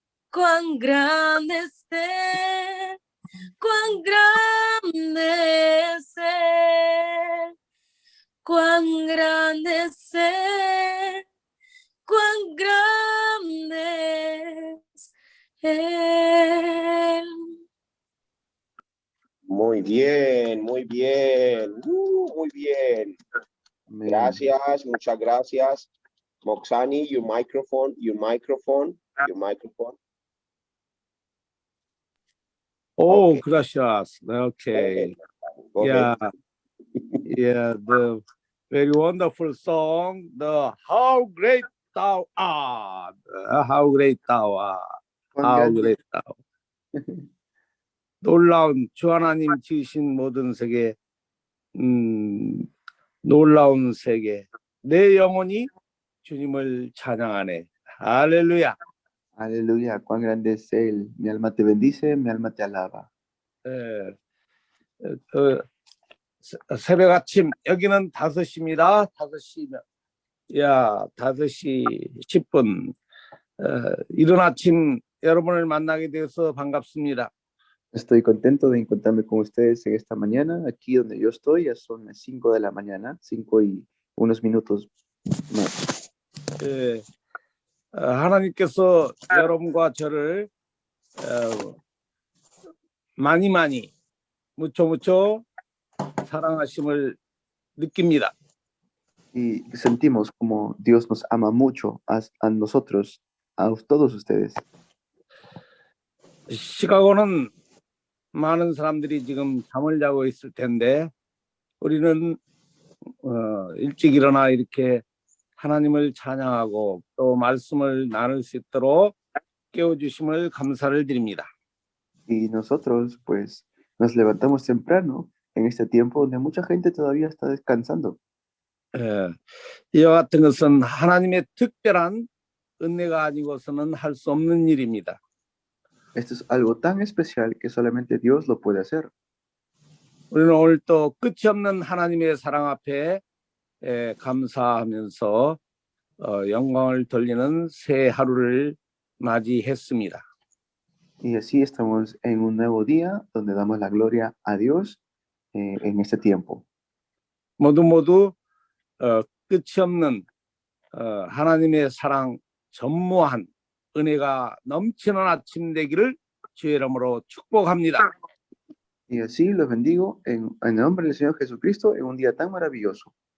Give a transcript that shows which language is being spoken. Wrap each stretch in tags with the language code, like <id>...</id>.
<es>Cuán grande es Él, cuán grande es Él, cuán grande es Él, cuán grande es Él. Muy bien, muy bien. Muy bien. Amén. Gracias, muchas gracias.</es> <en>Moxani, your microphone, your microphone, your microphone. Oh, Okay.</en> <es>gracias.</es> <en>Okay. Go ahead. Yeah, the very wonderful song, the How Great Thou Art. How great thou art.</en> <es>Cuán</es> <en>How</en> <es>grande-</es> <en>great thou.</en> <ko>놀라운 주 하나님 지으신 모든 세계, 놀라운 세계. 내 영혼이 주님을 찬양하네. 할렐루야.</ko> <es>Aleluya, cuán grande es Él. Mi alma te bendice, mi alma te alaba.</es> <ko>예, 새벽 아침 여기는 5시입니다. 5시면 야 5시 10분 이른 아침 여러분을 만나게 되어서 반갑습니다.</ko> <es>Estoy contento de encontrarme con ustedes en esta mañana. Aquí donde yo estoy ya son las 5 de la mañana, 5 y unos minutos más.</es> <ko>예, 하나님께서 여러분과 저를 많이 무쳐 사랑하심을 느낍니다.</ko> <es>Y sentimos como Dios nos ama mucho a nosotros, a todos ustedes.</es> <ko>시카고는 많은 사람들이 지금 잠을 자고 있을 텐데 우리는 일찍 일어나 이렇게 하나님을 찬양하고 또 말씀을 나눌 수 있도록 깨워주심을 감사를 드립니다.</ko> <es>Y nosotros pues nos levantamos temprano en este tiempo donde mucha gente todavía está descansando.</es> <ko>이와 같은 것은 하나님의 특별한 은혜가 아니고서는 할 수 없는 일입니다.</ko> <es>Esto es algo tan especial que solamente Dios lo puede hacer.</es> <ko>우리는 오늘 또 끝이 없는 하나님의 사랑 앞에 감사하면서 영광을 돌리는 새 하루를 맞이했습니다.</ko> <es>Y así estamos en un nuevo día donde damos la gloria a Dios en este tiempo.</es> <ko>모두 끝이 없는 하나님의 사랑 전무한 은혜가 넘치는 아침 되기를 주의 이름으로 축복합니다.</ko> <es>Y así los bendigo en el nombre del Señor Jesucristo en un día tan maravilloso.</es>